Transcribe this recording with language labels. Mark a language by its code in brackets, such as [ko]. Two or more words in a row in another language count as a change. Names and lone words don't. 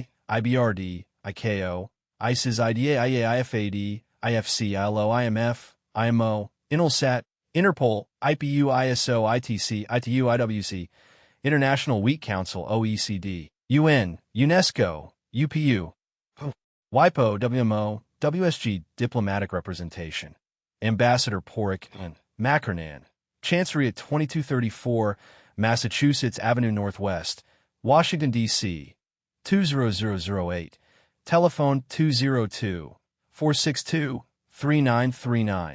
[en] IBRD, ICAO, ISIS, IDA, IA, IFAD, IFC, ILO, IMF, IMO, INULSAT, Interpol, IPU, ISO, ITC, ITU, IWC, International Wheat Council, OECD, UN, UNESCO, UPU, WIPO, WMO, WSG, Diplomatic Representation, Ambassador Porrick and Mackernan, Chancery at 2234 Massachusetts Avenue Northwest, Washington, D.C., 20008, telephone 202-462-3939.